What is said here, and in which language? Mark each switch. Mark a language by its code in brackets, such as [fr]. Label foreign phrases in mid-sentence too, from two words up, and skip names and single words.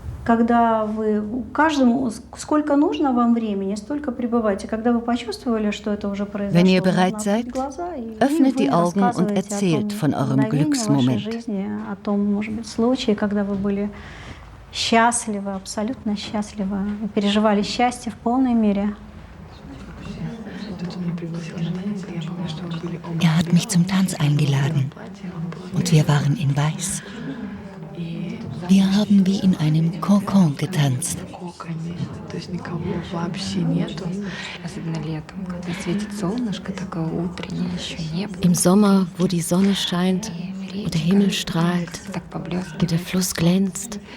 [ru] когда вы каждому сколько нужно вам времени, столько пребывайте. Когда вы почувствовали, что это уже произошло, [de] wenn ihr bereit seid, öffnet die Augen und erzählt von eurem Glücksmoment. [ru] О том, может быть, случае, когда вы были счастливы, абсолютно счастливы, переживали счастье в полной мере. [de] Er hat mich zum Tanz eingeladen und wir waren in Weiß. Wir haben wie in einem Kokon getanzt. Im Sommer, wo die Sonne scheint und der Himmel strahlt und der Fluss glänzt.